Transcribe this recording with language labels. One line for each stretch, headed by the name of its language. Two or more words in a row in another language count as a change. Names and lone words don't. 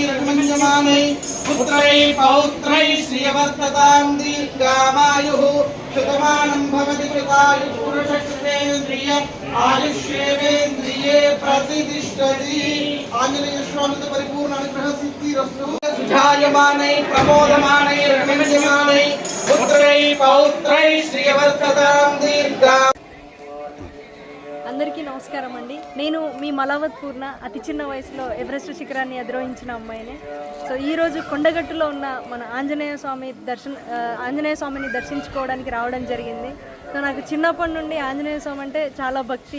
Sanskrit: रघुमन्यमानै पुत्रै पौत्रै श्रियवर्धतां दीर्घामायुः शतमानं भवति कृतायुः पुरुषश्रेन्द्रिय आयुष्येवेन्द्रिये प्रतिष्ठति। आंजनेय स्वामी परिपूर्ण अनुग्रह सिद्धिरस्तु। सुझायमानै प्रमोदमानै रघुमन्यमानै पुत्रै पौत्रै श्रियवर्धतां दीर्घा।
Telugu: అందరికీ నమస్కారం అండి. నేను మీ మలావత్ పూర్ణ, అతి చిన్న వయసులో ఎవరెస్ట్ శిఖరాన్ని అధిరోహించిన అమ్మాయిని. సో ఈరోజు కొండగట్టులో ఉన్న మన ఆంజనేయ స్వామిని దర్శించుకోవడానికి రావడం జరిగింది. సో నాకు చిన్నప్పటి నుండి ఆంజనేయ స్వామి అంటే చాలా భక్తి.